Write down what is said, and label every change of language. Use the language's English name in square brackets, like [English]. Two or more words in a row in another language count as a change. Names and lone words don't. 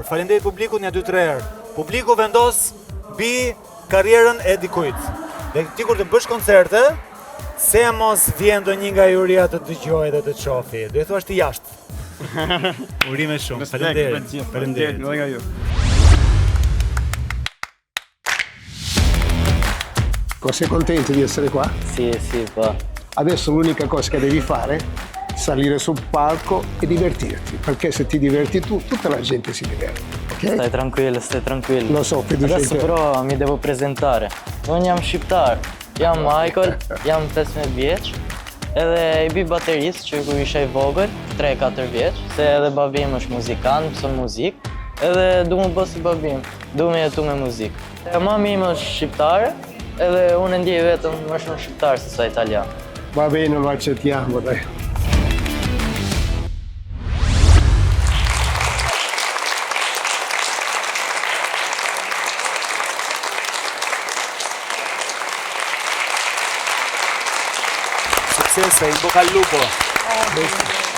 [Albanian] Faleminderit publikut një 2-3 herë. Publiku vendos mbi karrierën e dikujt. Dhe ti kur të bësh koncerte, se mos vjen ndonjë nga juria të dëgjojë dhe të çofi. Do i thuash ti jashtë. Urime shumë. Faleminderit. Faleminderit nga ju. [Italian] Sei contento di essere qua? Sì, va. Adesso l'unica cosa che devi fare è salire sul palco e divertirti, perché se ti diverti tu, tutta la gente si diverte. Okay? Stai tranquillo. Lo so, fiducia in Adesso te. però mi devo presentare. [Albanian] Unë jam shqiptar, jam Michael, jam 15 vjeç, edhe i bi baterisë që kur isha i vogël, 3-4 vjeç, se edhe babim është muzikant, mëson muzikë, edhe du më bë si babim, du me jetu me muzikë. Mami im është shqiptare, edhe unë ndjej vetëm më shumë shqiptar se sa italian. [Italian] Va bene, lo accettiamo, dai. Successo, in bocca al lupo.